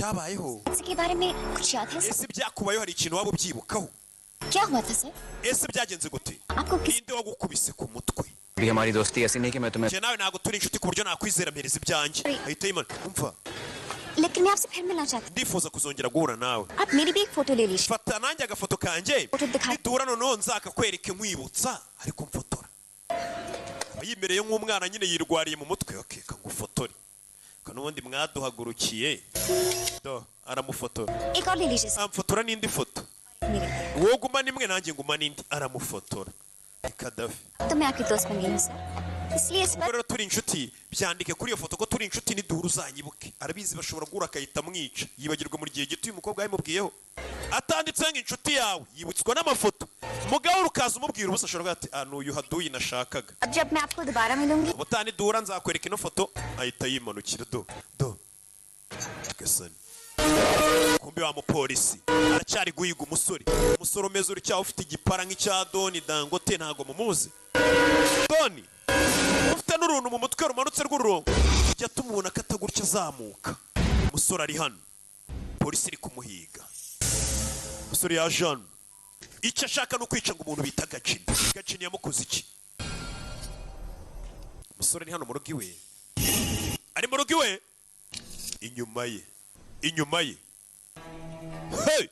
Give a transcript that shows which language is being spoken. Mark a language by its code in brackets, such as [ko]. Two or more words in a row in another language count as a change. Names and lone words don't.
[rw] byabayeho [hi] इसके बारे में कुछ याद है [rw] ese byakubayeho hari ikintu waba ubyibukaho [hi] क्या हुआ था सर [rw] ese byagenze gute [hi] आपको किस [rw] ninde wagukubise ku mutwe [hi] भी हमारी दोस्ती ऐसी नहीं कि मैं तुम्हें [rw] je nawe ntago turi inshuti ku buryo nakwizera mpereza ibyanjye ahita yimana umva [hi] लेकिन मैं आपसे फिर मिलना चाहती [rw] ndifuza kuzongera guhura nawe [hi] हूँ आप मेरी भी एक फोटो ले लीजिए [rw] fata nanjye agafoto kanjye Foto duka- niduhura noneho nzakakwereke nkwibutsa ariko mfotora aba yimereye nk'umwana nyine yirwariye mu mutwe akeka ngufotore kanubundi mwaduhagurukiye do aramufotora [hi] एक और ले लीजिए सर [rw] amfotora n'indi foto [hi] मेरे [rw] wowe gumana imwe nanjye ngumana indi aramufotora ni Kadafi [hi] तो मैं आपकी दोस्त बन गई हूँ सर इसलिए इस [rw] ubwo [hi] पर [rw] rero turi inshuti byandike kuri iyo foto ko turi inshuti niduhura uzanyibuke arabizi bashobora guhura akahita amwica yibagirwa muri gihe gito uyu mukobwa yamubwiyeho atanditse ngo inshuti yawe yibutswa n'amafoto mugabo rukaza umubwira ubusa ashobora kuvuga ati ah n'uyu haduyi nashakaga [hi] अब जब मैं आपको दोबारा मिलूंगी [rw] ubutani duhura nzakwereka ino foto ahita yimanukira do gasani kumbe wa mupolisi aracyari guhiga umusore umeze uri cyaho ufite igipara nk'icya Doni Dangote ntago mumuzi Doni ufite n'uruntu mu mutwe rumanutse rw'ururongo ujya tumubona ko atagurya azamuka umusore ari hano polisi iri kumuhiga umusore yaje hano icyo ashaka ni ukwica ngo umuntu bita Gacini yamukoze iki umusore ni hano mu rugo iwe ari mu rugo iwe inyuma ye hey!